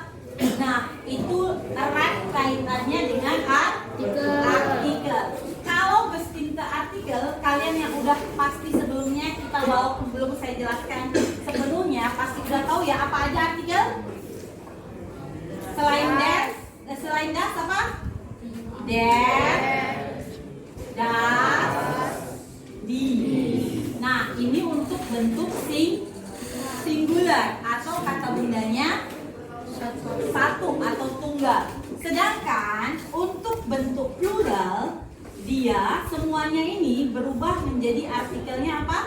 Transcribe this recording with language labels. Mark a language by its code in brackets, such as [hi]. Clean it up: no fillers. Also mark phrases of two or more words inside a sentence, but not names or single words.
[id] Nah, itu erat kaitannya dengan artikel. Kalau [de] bestimmte artikel, [id] kalian yang udah pasti sebelumnya kita walaupun belum saya jelaskan sepenuhnya pasti udah tahu ya apa aja artikel. Selain das apa? [de] Der, das, die. [id] Nah, ini untuk bentuk singular atau kata bendanya satu atau tunggal. Sedangkan untuk bentuk plural dia semuanya ini berubah menjadi artikelnya apa?